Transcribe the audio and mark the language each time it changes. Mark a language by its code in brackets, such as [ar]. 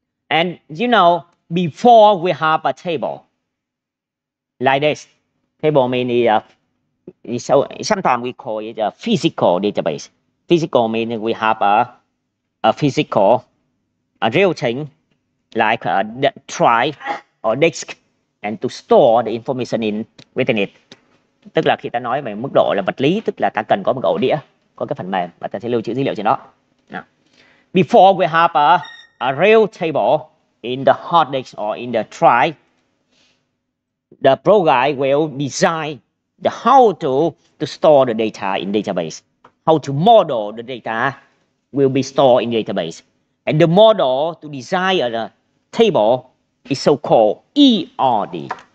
[en] And you know, before we have a table like this, table means sometimes we call it a physical database. Physical means we have a physical, a real thing like a drive or disk, and to store the information within it. [vi] Tức là khi ta nói về mức độ là vật lý, tức là ta cần có một ổ đĩa, có cái phần mềm và ta sẽ lưu trữ dữ liệu trên đó. [en] Now, before we have a real table in the hard disk or in the drive, the program will design the how to store the data in database, how to model the data will be stored in database, and the model to design a table is so-called ERD.